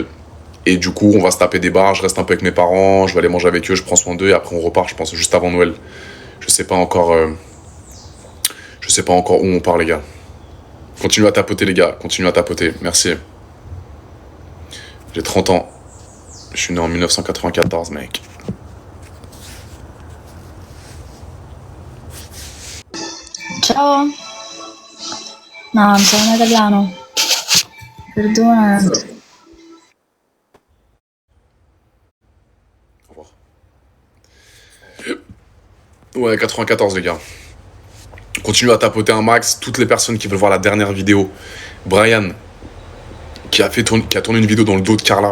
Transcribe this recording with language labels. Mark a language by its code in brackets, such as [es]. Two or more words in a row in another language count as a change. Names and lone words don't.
[fr] Et du coup, on va se taper des bars. Je reste un peu avec mes parents. Je vais aller manger avec eux. Je prends soin d'eux. Et après, on repart, je pense, juste avant Noël. Je sais pas encore où on part, les gars. Continuez à tapoter, les gars. Continuez à tapoter. Merci. J'ai 30 ans. Je suis né en 1994, mec. Ciao. [it] No, non sono italiano. Perdona. [fr] Au revoir. Ouais, 94, les gars. Continuez à tapoter un max. Toutes les personnes qui veulent voir la dernière vidéo. Brian, qui a tourné une vidéo dans le dos de Carla.